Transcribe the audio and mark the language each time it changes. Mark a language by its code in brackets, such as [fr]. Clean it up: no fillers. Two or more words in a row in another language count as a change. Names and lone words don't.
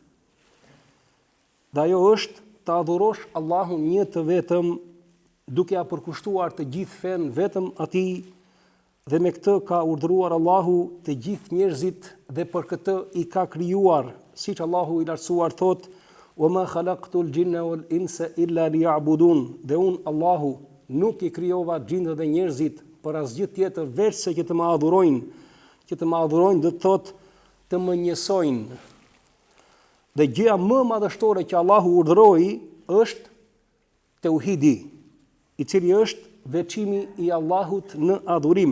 [sq] dhe ajo është të adhurosh Allahun një të vetëm, duke ja përkushtuar të gjithë fen vetëm atij, dhe me këtë ka urdhëruar Allahu të gjithë njerëzit dhe për këtë i ka krijuar, siç Allahu i lartësuar thot: [ar] "وما خلقت الجن والإنس إلا ليعبدون", [sq] dhe unë Allahu nuk i krijova gjindët dhe njerëzit për asgjë tjetër veç se që të më adhurojnë. Që të më adhurojnë do të thotë të më njësojnë. Dhe gjëja më madhështore që Allahu urdhëroi është tauhidi, i cili është veçimi i Allahut në adhurim.